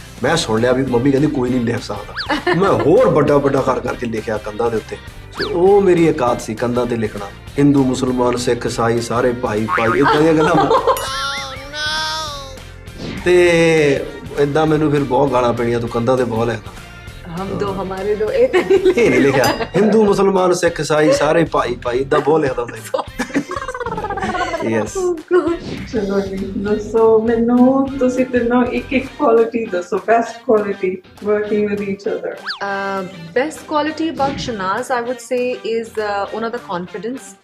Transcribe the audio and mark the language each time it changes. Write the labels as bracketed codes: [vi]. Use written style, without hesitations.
[pa] ਮੈਂ ਸੁਣ ਲਿਆ ਵੀ ਮੰਮੀ ਕਹਿੰਦੀ ਕੋਈ ਨਹੀਂ ਲਿਖ ਸਕਦਾ। ਮੈਂ ਹੋਰ ਵੱਡਾ ਕਰ ਕਰਕੇ ਲਿਖਿਆ ਕੰਧਾਂ ਦੇ ਉੱਤੇ। ਉਹ ਮੇਰੀ ਇੱਕ ਆਦਤ ਸੀ ਕੰਧਾਂ ਤੇ ਲਿਖਣਾ। ਹਿੰਦੂ ਮੁਸਲਮਾਨ ਸਿੱਖ ਈਸਾਈ ਸਾਰੇ ਭਾਈ ਇੱਦਾਂ ਦੀਆਂ ਗੱਲਾਂ। ਤੇ ਏਦਾਂ ਮੈਨੂੰ ਫਿਰ ਬਹੁਤ ਗਾਲਾਂ ਪੈਣੀਆਂ, ਤੂੰ ਕੰਧਾਂ ਤੇ ਬਹੁਤ ਲਿਖਦਾ। [hi] हम दो हमारे दो ਇਹ [pa] ਨਹੀਂ ਲਿਖਿਆ। ਹਿੰਦੂ ਮੁਸਲਮਾਨ ਸਿੱਖ ਈਸਾਈ ਸਾਰੇ ਭਾਈ ਏਦਾਂ ਬਹੁਤ ਲਿਖਦਾ ਹੁੰਦਾ ਸੀ। [en] Yes. [pa] ਚਲੋ ਜੀ, ਦੱਸੋ ਮੈਨੂੰ ਤੁਸੀਂ ਤਿੰਨੋਂ ਇੱਕ ਕੁਆਲਿਟੀ ਦੱਸੋ, [en] Best quality working with each other. Best quality about Shahnaz I would say is [pa] ਉਹਨਾਂ ਦਾ [en] Confidence.